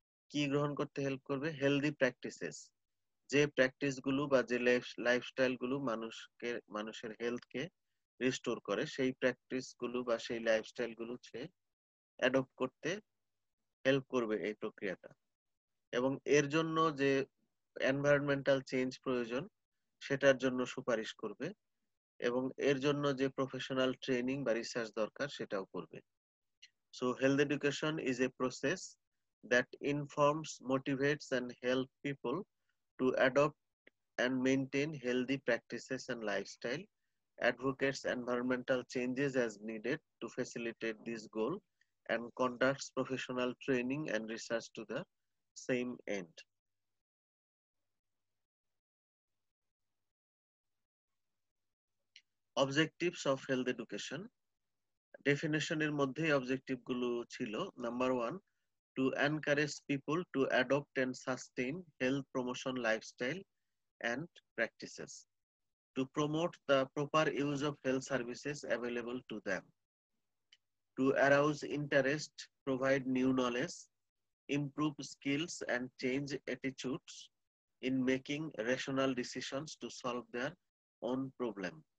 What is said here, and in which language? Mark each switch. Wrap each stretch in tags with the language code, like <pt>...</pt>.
<bn>কি গ্রহণ করতে হেল্প করবে?</bn> <en>healthy practices,</en> <bn>যে প্র্যাকটিস গুলো বা যে লাইফস্টাইল গুলো মানুষের হেলথকে রিস্টোর করে, সেই প্র্যাকটিস গুলো বা সেই লাইফস্টাইল গুলো সে অ্যাডপ্ট করতে হেল্প করবে এই প্রক্রিয়াটা। এবং এর জন্য যে এনভায়রনমেন্টাল চেঞ্জ প্রয়োজন সেটার জন্য সুপারিশ করবে, এবং এর জন্য যে প্রফেশনাল ট্রেনিং বা রিসার্চ দরকার সেটাও করবে।</bn> <en>So health education is a process that informs, motivates, and help people to adopt and maintain healthy practices and lifestyle, advocates environmental changes as needed to facilitate this goal, and conducts professional training and research to the same end. Objectives of health education.</en> <bn>Definition এর মধ্যেই objective গুলো ছিল।</bn> <en>number 1, to encourage people to adopt and sustain health promotion lifestyle and practices, to promote the proper use of health services available to them, to arouse interest, provide new knowledge, improve skills, and change attitudes in making rational decisions to solve their own problem,</en>